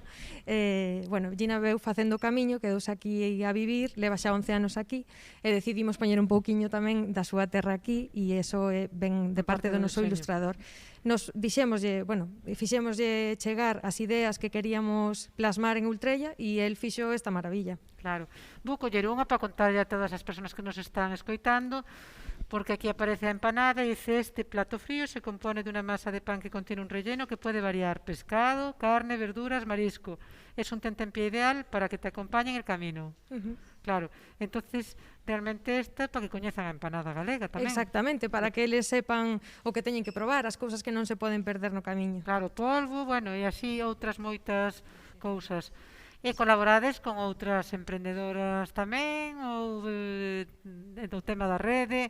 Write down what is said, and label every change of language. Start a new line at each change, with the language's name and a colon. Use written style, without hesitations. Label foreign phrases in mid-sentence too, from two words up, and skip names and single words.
Galician: Bueno, Gina veu facendo o camiño, quedouse aquí a vivir, leva xa 11 anos aquí, e decidimos poñer un pouquiño tamén da súa terra aquí, e iso ven de parte do noso ilustrador. Nos dixémoslle, bueno, fixémoslle chegar as ideas que queríamos plasmar en Ultrella, e el fixo esta maravilla. Claro. Vou coller unha para contarlle a todas as persoas que nos están escoitando, porque aquí aparece a empanada e dice:
Spanish: este plato frío se compone de una masa de pan que contiene un relleno que puede variar: pescado, carne, verduras, marisco. Es un tentempié ideal para que te acompañe en el camino.
Galician: Claro, entonces realmente esta para que coñezan a empanada galega tamén. Exactamente, para que eles sepan o que teñen que probar, as cousas que non se poden perder no camiño. Claro, polvo, bueno, e así outras moitas cousas. E colaborades con outras emprendedoras tamén, ou do tema da rede?